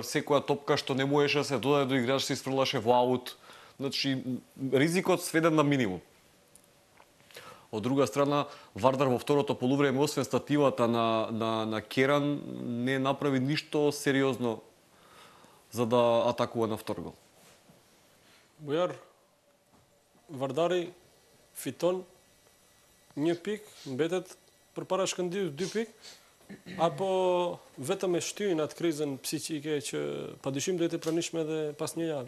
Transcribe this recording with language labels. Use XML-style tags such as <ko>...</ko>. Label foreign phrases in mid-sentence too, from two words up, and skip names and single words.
<mk>Секоја топка што не можеше да се додаде до играч се изфрлаше во аут. Значи, ризикот сведен на минимум. Од друга страна, Вардар во второто полувреме, освен стативата на Керан, не направи ништо сериозно за да атакува на втор гол.</mk> <sq>Буjar, Vardari fiton 1 pik, mbetet përpara Shkëndiut 2 pik, apo vetëm e shtyjnë atë krizën psiqike që padyshim do të pranishme edhe pas një javë?</sq>